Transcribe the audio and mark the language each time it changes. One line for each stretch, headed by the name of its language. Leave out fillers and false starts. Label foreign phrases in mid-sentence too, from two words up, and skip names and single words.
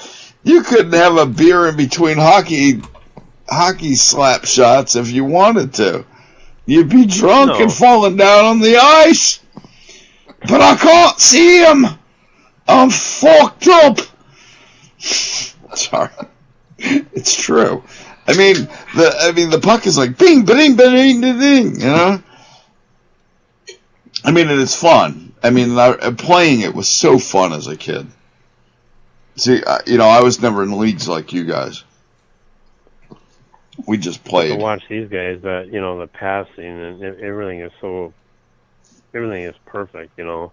English: You couldn't have a beer in between hockey slap shots if you wanted to. You'd be drunk and falling down on the ice. But I can't see him. I'm fucked up. Sorry. It's true. I mean, the puck is like bing, ba-ding, ba-ding, ba-ding, you know? I mean, and it's fun. I mean, playing it was so fun as a kid. See, I was never in leagues like you guys. We just played. To watch these guys, the passing and everything is perfect, you know.